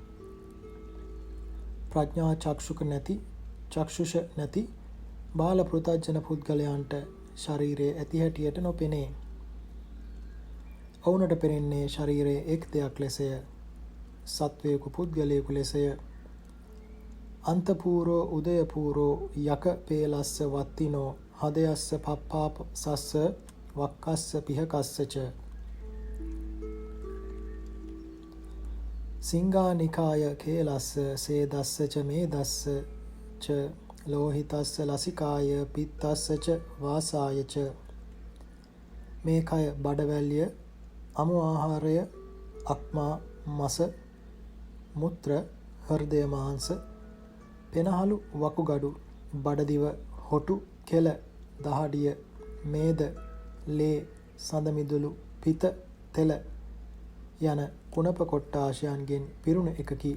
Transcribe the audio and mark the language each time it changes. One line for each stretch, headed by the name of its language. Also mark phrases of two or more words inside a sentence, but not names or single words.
Sinhala: ප්‍රඥා චක්ෂුෂ නැති බාල පෘථග්ජන පුද්ගලයන්ට ශරීරයේ ඇති හැටියට නොපෙනේ. ඔවුනට පෙනෙන්නේ ශරීරයේ එක් දෙයක් ලෙසය. සත්වයකු පුද්ගලයෙකු ලෙසය.
Pali: අන්තපූරෝ උදයපූරෝ යක පේලස්ස වත්තිනෝ හදයස්ස පප්පාප සස්ස වක්කස්ස පිහකස්සච. සිංගානිකාය කේලස්ස සේදස්ස ච මේදස්ස ච ලෝහිතස්ස ලසිකාය පිත්තස්ස ච වාසාය ච.
Sinhala: මේ කය බඩවැල්ය අමු ආහාරය අක්මා මස මුත්‍ර හෘදය මාංශ පෙනහළු වකුගඩු බඩදිව හොටු කෙල දහඩිය මේද ලේ සඳමිදුළු පිත තෙල යන කුණප කොට්ටාශයන්ගෙන් පිරුණ එකකි.